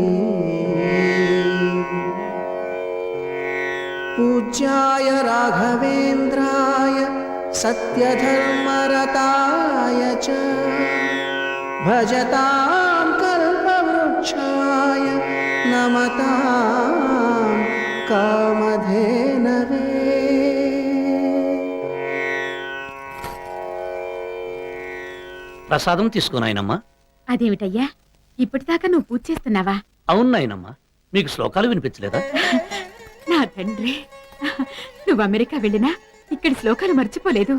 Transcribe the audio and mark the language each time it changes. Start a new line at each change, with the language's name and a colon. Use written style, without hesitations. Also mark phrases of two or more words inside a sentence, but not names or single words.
Sanskrit: पूज्याय राघवेन्द्राय सत्यधर्मरताय च भजतां कल्पवृक्षाय नमतां कामधेनवे।
Telugu: ప్రసాదం తీసుకో నాయనమ్మా. అదేమిటయ్యా ఇప్పటిదాకా నువ్వు పూజ చేస్తున్నావా? అవును నాయనమ్మా, మీకు శ్లోకాలు వినిపించలేదా? నా తండ్రి, నువ్వు అమెరికా వెళ్ళినా ఇక్కడి శ్లోకాలు మర్చిపోలేదు.